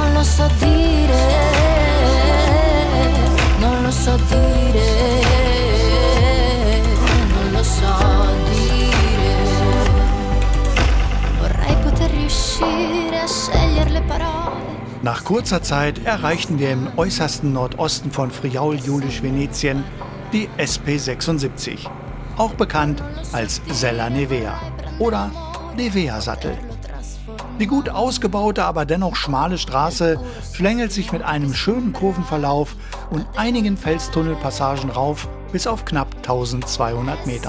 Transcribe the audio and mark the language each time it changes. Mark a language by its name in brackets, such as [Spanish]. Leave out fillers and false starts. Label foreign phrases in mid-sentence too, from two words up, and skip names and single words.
[Italian] so dire, non lo so dire, non lo so dire. Vorrei poter riuscire a scegliere le parole. [German] Nach kurzer Zeit erreichten wir im äußersten Nordosten von Friaul-Julisch-Venetien die SP76, auch bekannt als Sella Nevea oder Nevea-Sattel. Die gut ausgebaute, aber dennoch schmale Straße schlängelt sich mit einem schönen Kurvenverlauf und einigen Felstunnelpassagen rauf bis auf knapp 1200 Metern.